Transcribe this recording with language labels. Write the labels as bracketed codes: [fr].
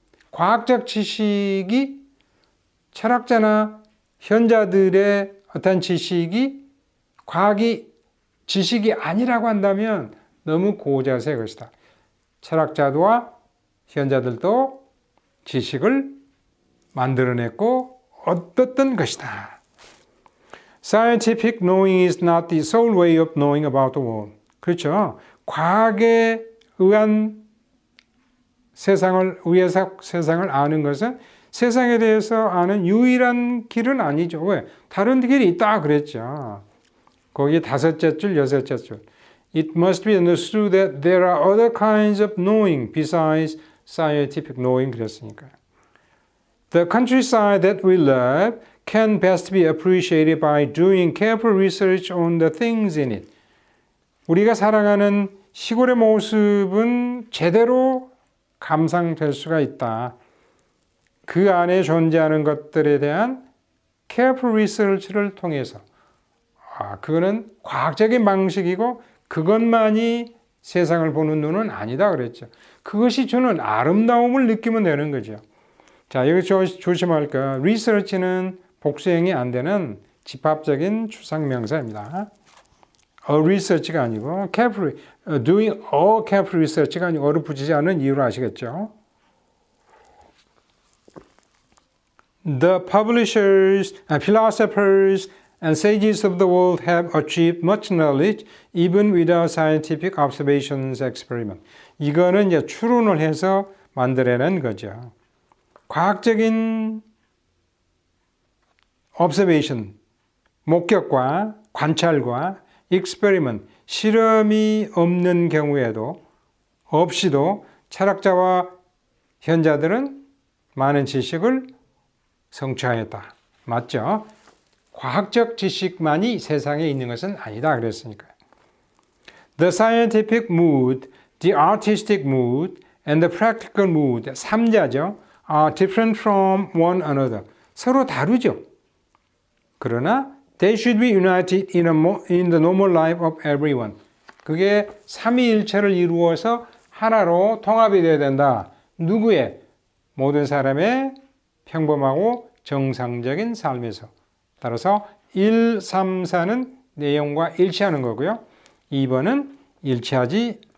[ko] 과학적 지식이 철학자나 현자들의 어떤 지식이 과학이 지식이 아니라고 한다면 너무 고자세의 것이다. 철학자와 현자들도 지식을 만들어냈고 얻었던 것이다. [en] Scientific knowing is not the sole way of knowing about the world. [ko] 그렇죠. 과학에 의한 의해서 세상을 아는 것은 세상에 대해서 아는 유일한 길은 아니죠. 왜? 다른 길이 있다 그랬죠. 거기 5째 줄, 6째 줄. [en] It must be understood that there are other kinds of knowing besides scientific knowing [ko] 그랬으니까요. [en] The countryside that we love can best be appreciated by doing careful research on the things in it. [ko] 우리가 사랑하는 시골의 모습은 제대로 감상될 수가 있다. 그 안에 존재하는 것들에 대한 [en] careful research [ko] 를 통해서 그거는 과학적인 방식이고 그것만이 세상을 보는 눈은 아니다 그랬죠. 그것이 주는 아름다움을 느끼면 되는 거죠. 자, 여기 조심할 거. research는 복수형이 안 되는 집합적인 추상명사입니다. a research가 아니고 careful, doing a careful research가 아니고 어를 붙이지 않은 이유를 아시겠죠? [en] The publishers, philosophers and sages of the world have achieved much knowledge even without scientific observations experiment. [ko] 이거는 이제 추론을 해서 만들어낸 거죠. 과학적인 observation, 목격과 관찰과 experiment, 실험이 없는 경우에도 없이도 철학자와 현자들은 많은 지식을 성취하였다. 맞죠? 과학적 지식만이 세상에 있는 것은 아니다 그랬으니까요. [en] The scientific mood, the artistic mood, and the practical mood, [ko] 3자죠. [en] are different from one another. [ko] 서로 다르죠. 그러나 [en] they should be united in the normal life of everyone. [ko] 그게 삼위일체를 이루어서 하나로 통합이 되어야 된다. 누구의? 모든 사람의 평범하고 정상적인 삶에서. 따라서 1, 3, 4는 내용과 일치하는 거고요. 2번은 일치하지